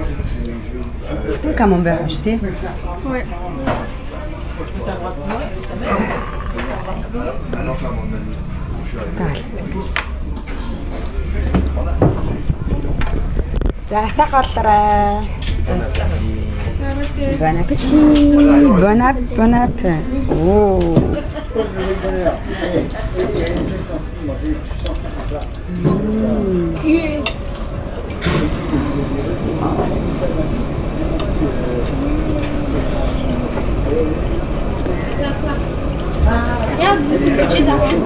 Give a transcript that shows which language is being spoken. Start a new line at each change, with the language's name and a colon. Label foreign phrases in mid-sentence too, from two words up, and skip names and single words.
Mongolian: Бүтэн камон байх юм шүү тий. Ой. За сайхан боллоо.
French: Bon appétit. Bon appétit. Oh.
English: Good.
German: Ja, das ist gut da.